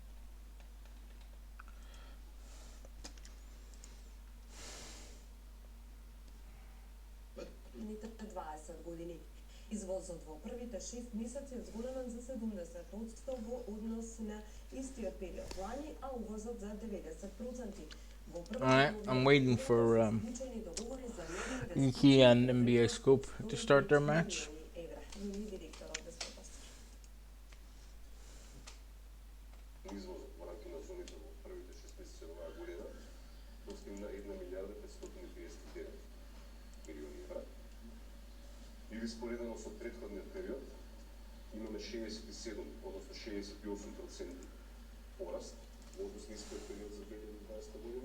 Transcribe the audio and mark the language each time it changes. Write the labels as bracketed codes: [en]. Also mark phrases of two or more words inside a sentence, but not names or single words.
[mk] Ните 20 години. Извозот во првите 6 месеци е зголемен за 70% во однос на истиот период лани, а увозот за 90%. [en] Alright, I'm waiting for Iki and NBA scope to start their match. [mk] Извозот во рамките на зоните во првите 6 месеци оваа година достигна 1 милијарда 539 милиони евра. Или споредено со претходниот период имаме 67, односно 68% пораст во однос на истиот период за 2020 година.